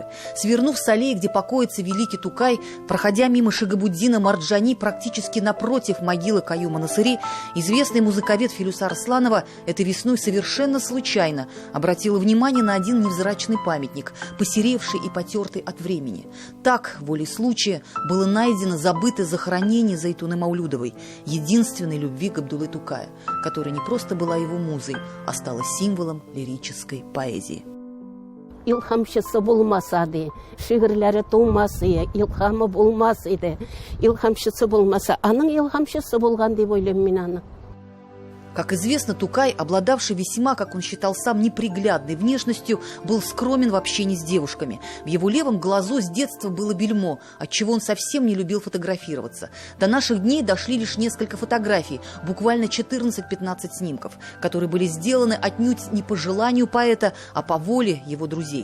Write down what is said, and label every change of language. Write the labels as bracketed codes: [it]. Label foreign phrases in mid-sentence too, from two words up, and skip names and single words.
[ru] Свернув с аллеи, где покоится великий Тукай, проходя мимо Шигабуддина Марджани, практически напротив могилы Каюма Насыри, известный музыковед Филюса Арсланова этой весной совершенно случайно обратила внимание на один невзрачный памятник, посеревший и потертый от времени. Так, волей случая, было найдено забытое захоронение Зайтуны Маулюдовой, единственной любви Габдуллы Тукая, которая не просто была его музой, а стала символом лирической поэзии. [tt] Илхамчысы булмаса ди, шигырьләре тумасы, илхамы булмас иде. Илхамчысы булмаса, аның илхамчысы булган дип уйлыйм мин аны. [ru] Как известно, Тукай, обладавший весьма, как он считал сам, неприглядной внешностью, был скромен в общении с девушками. В его левом глазу с детства было бельмо, отчего он совсем не любил фотографироваться. До наших дней дошли лишь несколько фотографий, буквально 14-15 снимков, которые были сделаны отнюдь не по желанию поэта, а по воле его друзей.